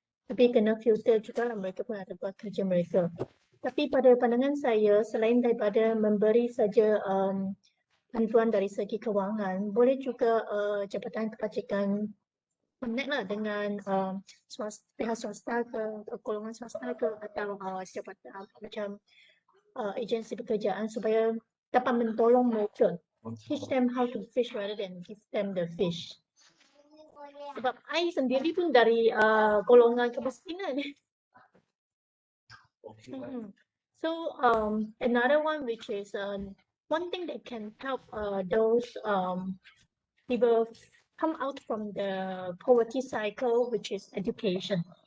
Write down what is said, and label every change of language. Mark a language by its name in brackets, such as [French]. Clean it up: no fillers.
[Malay] Tapi kena filter juga lah, mereka pun ada buat kerja mereka. Tapi pada pandangan saya, selain daripada memberi saja bantuan dari segi kewangan, boleh juga Jabatan Kebajikan connect lah dengan pihak swasta ke, golongan swasta ke, atau jabatan macam agensi pekerjaan supaya dapat mentolong mereka. [English] Teach them how to fish rather than give them the fish. [Malay] Sebab I sendiri pun dari golongan kemiskinan. [English] So another one which is one thing that can help those people come out from the poverty cycle, which is education.